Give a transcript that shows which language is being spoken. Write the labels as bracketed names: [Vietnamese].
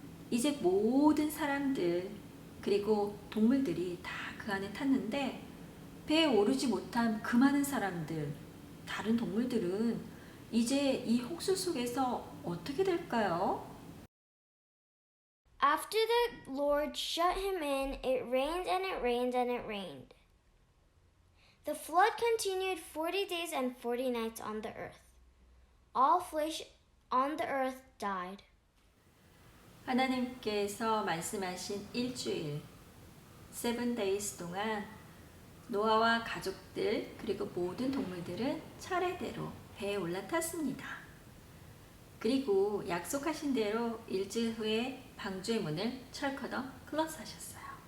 [Korean] 이제 모든 사람들 그리고 동물들이 다 그 안에 탔는데 배에 오르지 못한 그 많은 사람들, 다른 동물들은 이제 이 홍수 속에서 어떻게 될까요? [English] After the Lord shut him in, it rained and it rained and it rained. The flood continued 40 days and 40 nights on the earth. All flesh on the earth died. [Korean] 하나님께서 말씀하신 일주일, [English] 7 days [Korean] 동안 노아와 가족들 그리고 모든 동물들은 차례대로 배에 올라탔습니다. 그리고 약속하신 대로 일주일 후에 방주의 문을 철커덕 클로스하셨어요.